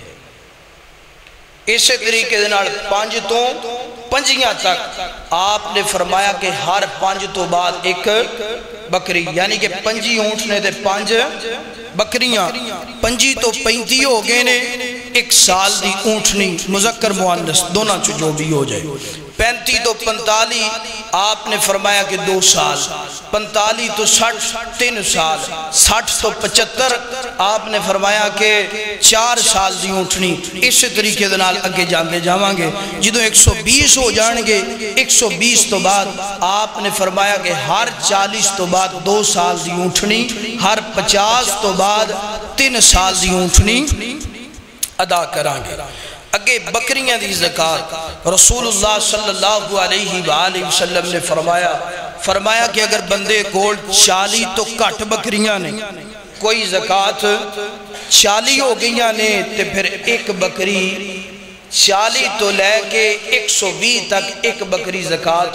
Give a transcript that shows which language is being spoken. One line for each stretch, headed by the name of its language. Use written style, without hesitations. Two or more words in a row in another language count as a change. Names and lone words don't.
Punjabi: اسی طریقے دنال 5 تو 5 تک آپ نے فرمایا کہ ہر 5 تو بعد 1 بکری یعنی کہ 5 اونٹ نے دے 5 بکریاں 5 تو 35 ہو گئے نے 1 سال دی اونٹنی مذکر مؤنث دونوں جو بھی ہو جائے 35 تو 45 آپ نے فرمایا کہ 2 سال 45 تو 60 3 سال 60 تو 75 آپ نے فرمایا کہ 4 سال دی اونٹنی اس طریقے دنال اگے جاندے جاواں گے جدوں 120 ہو جانگے 120 تو بعد آپ نے فرمایا کہ ہر 40 تو بعد 2 سال دی اونٹنی ہر 50 تو بعد 3 سال دی اونٹنی ادا کرانگے اگے بکریاں دی زکاة رسول اللہ
Arabic: صلی اللہ علیہ وآلہ وسلم
Punjabi: نے فرمایا کہ اگر بندے کول 40 تو کٹ بکریاں نے کوئی زکاة 40 ہو گئیاں نے تے پھر 1 بکری 40 تو لے کے 120 تک 1 بکری زکاة